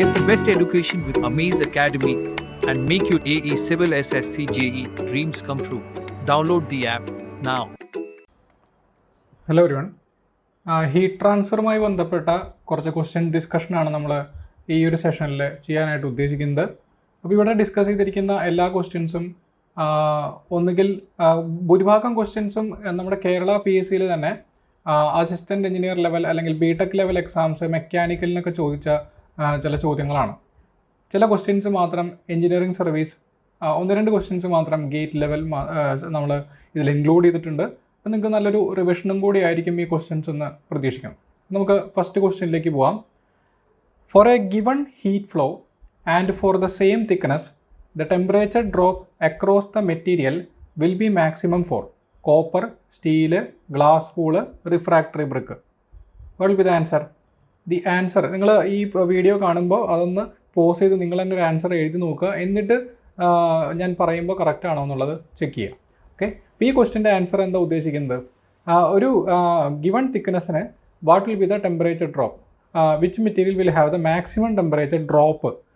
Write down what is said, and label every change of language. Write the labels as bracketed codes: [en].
[en] best education with Amaze Academy and make your AE Civil SSC JE dreams come true. Download the app now. [ml] Hello everyone, heat ട്രാൻസ്ഫറുമായി ബന്ധപ്പെട്ട കുറച്ച് question ഡിസ്കഷനാണ് നമ്മൾ ഈ ഒരു സെഷനിൽ ചെയ്യാനായിട്ട് ഉദ്ദേശിക്കുന്നത്. അപ്പോൾ ഇവിടെ ഡിസ്കസ് ചെയ്തിരിക്കുന്ന എല്ലാ ക്വസ്റ്റ്യൻസും ഒന്നുകിൽ ഭൂരിഭാഗം ക്വസ്റ്റ്യൻസും നമ്മുടെ കേരള PSCയിൽ തന്നെ അസിസ്റ്റൻറ്റ് എഞ്ചിനീയർ ലെവൽ അല്ലെങ്കിൽ BTech ലെവൽ എക്സാംസ് മെക്കാനിക്കലിനൊക്കെ ചോദിച്ച ചില ചോദ്യങ്ങളാണ്. ചില ക്വസ്റ്റ്യൻസ് മാത്രം എഞ്ചിനീയറിംഗ് സർവീസ്, ഒന്ന് രണ്ട് ക്വസ്റ്റ്യൻസ് മാത്രം ഗേറ്റ് ലെവൽ നമ്മൾ ഇതിൽ ഇൻക്ലൂഡ് ചെയ്തിട്ടുണ്ട്. അപ്പോൾ നിങ്ങൾക്ക് നല്ലൊരു റിവിഷനും കൂടി ആയിരിക്കും ഈ ക്വസ്റ്റ്യൻസ് എന്ന് പ്രതീക്ഷിക്കാം. നമുക്ക് ഫസ്റ്റ് ക്വസ്റ്റ്യനിലേക്ക് പോവാം. [en] For a given heat flow and for the same thickness the temperature drop across the material will be maximum for copper, steel, glass wool, refractory brick. What will be the answer? The answer, [ml] നിങ്ങൾ ഈ video കാണുമ്പോൾ അതൊന്ന് pose ചെയ്ത് നിങ്ങൾ തന്നെ ഒരു answer എഴുതി നോക്കുക, എന്നിട്ട് ഞാൻ പറയുമ്പോൾ കറക്റ്റ് ആണോ എന്നുള്ളത് ചെക്ക് ചെയ്യുക. [en] okay, [ml] ഈ ക്വസ്റ്റ്യൻ്റെ ആൻസർ എന്താ ഉദ്ദേശിക്കുന്നത്? ഒരു given തിക്നെസ്സിന് [en] What will be the temperature drop, which material will have the maximum temperature drop.